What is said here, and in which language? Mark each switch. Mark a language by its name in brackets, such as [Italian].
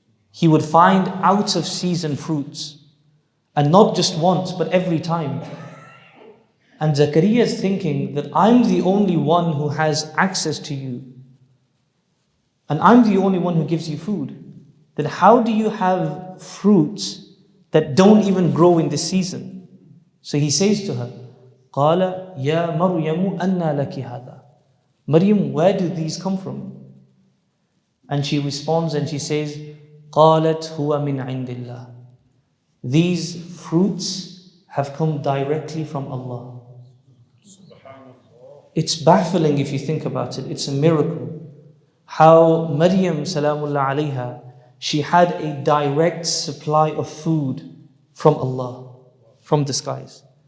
[English] He would find out of season fruits. And not just once, but every time. And Zakaria is thinking that I'm the only one who has access to you. And I'm the only one who gives you food. Then how do you have fruits that don't even grow in this season? So he says to her, [Arabic] قَالَ يَا مَرْيَمُ أَنَّا لَكِ هَذَا. [English] Maryam, where do these come from? And she responds and she says, [Arabic] قَالَتْ هُوَ مِنْ عِنْدِ اللَّهِ. [English] These fruits have come directly from Allah. It's baffling if you think about it. It's a miracle. How Maryam salamullah alayha, she had a direct supply of food from Allah, from the skies.